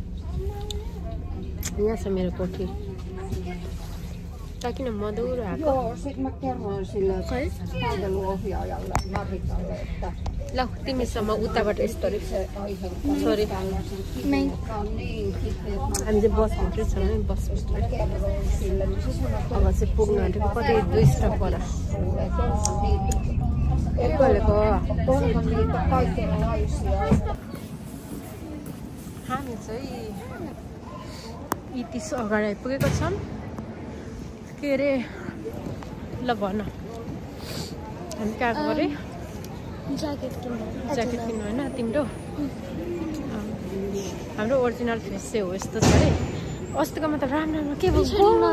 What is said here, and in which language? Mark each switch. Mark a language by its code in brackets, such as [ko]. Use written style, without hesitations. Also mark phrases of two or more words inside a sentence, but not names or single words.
[ne] यहाँ छ मेरो कोठी किन मधुरो आएको [fi] Joo, sit mä kerroin sille palveluohjaajalle Marikalle, että [ne] ल तिमीसँग उताबाट यस्तो [fi] se aiheuttaa Sorry. tällaisen kipeän, joka on niin kipeä, että [ne] हामी चाहिँ बसभित्रै छौँ है बसभित्र [fi] mä kerroin sille, niin se sanoi, että [ne] अब चाहिँ पुग्नु आँटेको कति 2 स्टप पर [fi] sulle, että onhan niitä, [ne] बोलेको [fi] onhan niitä kaikenlaisia. [ne] हामी चाहिँ इतिस अगाडि आइपुगेको छौँ के अरे ल भन हामी कहाँ गएको अरे ज्याकेट ज्याकेट किन्नु होइन तिम्रो हाम्रो [en] original face [ne] चाहिँ हो यस्तो छ अरे अस्तिकोमा त राम्रो राम्रो के भयो